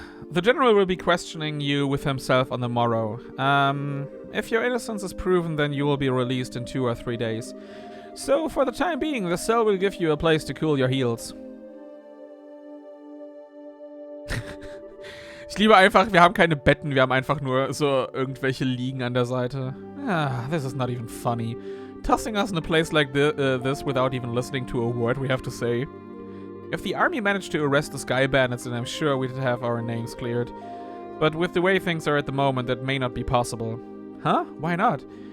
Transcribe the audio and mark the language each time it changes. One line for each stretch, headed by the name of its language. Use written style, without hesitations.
English: The general will be questioning you with himself on the morrow. If your innocence is proven, then you will be released in 2 or 3 days. So, for the time being, the cell will give you a place to cool your heels.
German: Ich liebe einfach, wir haben keine Betten, wir haben einfach nur so irgendwelche Liegen an der Seite.
English: Ah, this is not even funny. Tossing us in a place like this without even listening to a word we have to say. If the army managed to arrest the Sky Bandits, then I'm sure we'd have our names cleared. But with the way things are at the moment, that may not be possible. Huh? Why not?